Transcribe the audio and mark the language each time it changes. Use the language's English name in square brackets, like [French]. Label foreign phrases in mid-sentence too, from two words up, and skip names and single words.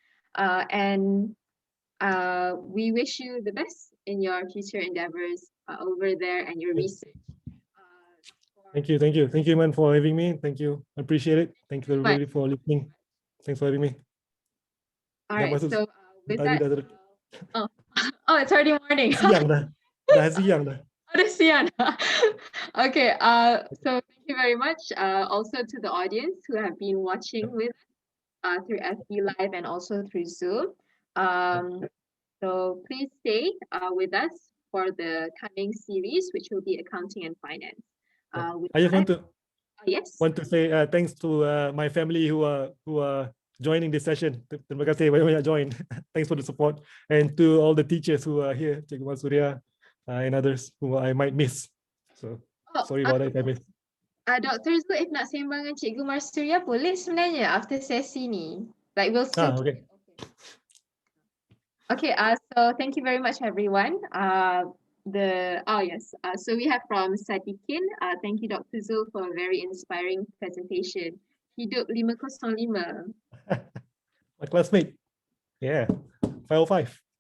[English] And we wish you the best in your future endeavors over there and your research. Thank you, man, for having me. Thank you, I appreciate it. Thank you everybody for listening. Thanks for having me. All right, so with that, oh, it's already morning. [Malay] Siang dah. Dah siang dah. Oh, dah siang. [English] Okay, so thank you very much also to the audience who have been watching with through FB Live and also through Zoom. So please stay with us for the coming series, which will be accounting and finance. I just want to say thanks to my family who are joining this session. [Malay] Terima kasih banyak-banyak join. [English] Thanks for the support. And to all the teachers who are here, Cikgu Mansuria and others who I might miss. So sorry about that if I missed. Dr. [Malay] Zul, if nak sembang dengan Cikgu Marsuria, boleh sebenarnya after sesi ni. [English] Like we'll still Okay. Okay, so thank you very much, everyone. So we have from Sadikin. Thank you, Dr. Zul, for a very inspiring presentation. Hidup 505. My classmate. Yeah, 505.